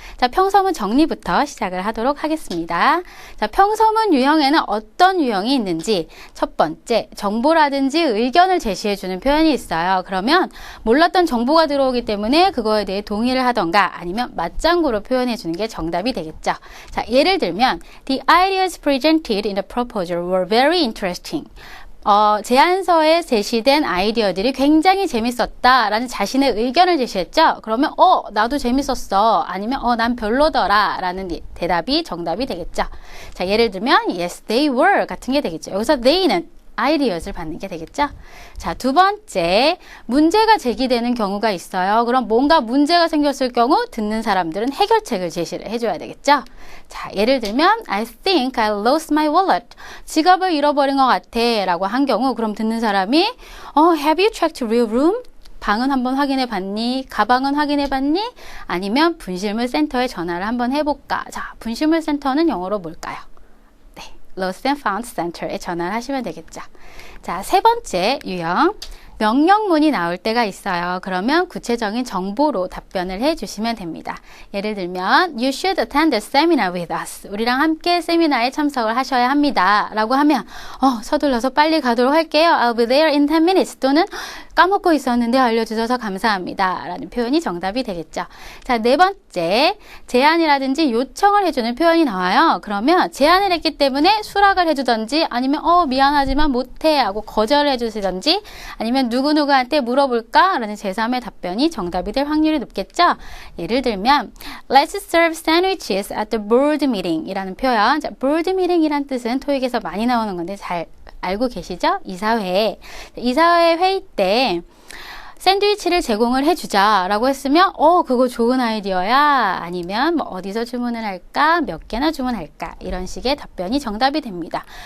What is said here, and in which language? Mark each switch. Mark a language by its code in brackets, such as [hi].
[ko] 자, 평서문 정리부터 시작을 하도록 하겠습니다. 자, 평서문 유형에는 어떤 유형이 있는지 첫 번째, 정보라든지 의견을 제시해주는 표현이 있어요. 그러면 몰랐던 정보가 들어오기 때문에 그거에 대해 동의를 하던가 아니면 맞장구로 표현해주는 게 정답이 되겠죠. 자, 예를 들면 [en] The ideas presented in the proposal were very interesting. [ko] 제안서에 제시된 아이디어들이 굉장히 재밌었다라는 자신의 의견을 제시했죠. 그러면 나도 재밌었어. 아니면 난 별로더라 라는 대답이 정답이 되겠죠. 자, 예를 들면 [en] yes, they were [ko] 같은 게 되겠죠. 여기서 they는 ideas를 받는 게 되겠죠. 자, 두 번째, 문제가 제기되는 경우가 있어요. 그럼 뭔가 문제가 생겼을 경우 듣는 사람들은 해결책을 제시를 해줘야 되겠죠. 자, 예를 들면 [en] I think I lost my wallet. [ko] 지갑을 잃어버린 것 같아 라고 한 경우 그럼 듣는 사람이 [en] Have you checked your room? [ko] 방은 한번 확인해 봤니? 가방은 확인해 봤니? 아니면 분실물 센터에 전화를 한번 해볼까? 자, 분실물 센터는 영어로 뭘까요? Lost and Found Center에 전화를 하시면 되겠죠. 자, 세 번째 유형. 명령문이 나올 때가 있어요. 그러면 구체적인 정보로 답변을 해주시면 됩니다. 예를 들면 [en] You should attend the seminar with us. [ko] 우리랑 함께 세미나에 참석을 하셔야 합니다. 라고 하면 서둘러서 빨리 가도록 할게요. [en] I'll be there in 10 minutes. [ko] 또는 까먹고 있었는데 알려주셔서 감사합니다. 라는 표현이 정답이 되겠죠. 자, 네 번째, 제안이라든지 요청을 해주는 표현이 나와요. 그러면 제안을 했기 때문에 수락을 해주던지 아니면 미안하지만 못해 하고 거절을 해주시던지 아니면 누구누구한테 물어볼까? 라는 제3의 답변이 정답이 될 확률이 높겠죠. 예를 들면 [en] Let's serve sandwiches at the board meeting [ko] 이라는 표현. 자, board meeting 이란 뜻은 토익에서 많이 나오는 건데 잘 알고 계시죠? 이사회 회의 때 샌드위치를 제공을 해주자 라고 했으면 그거 좋은 아이디어야. 아니면 뭐 어디서 주문을 할까? 몇 개나 주문할까? 이런 식의 답변이 정답이 됩니다.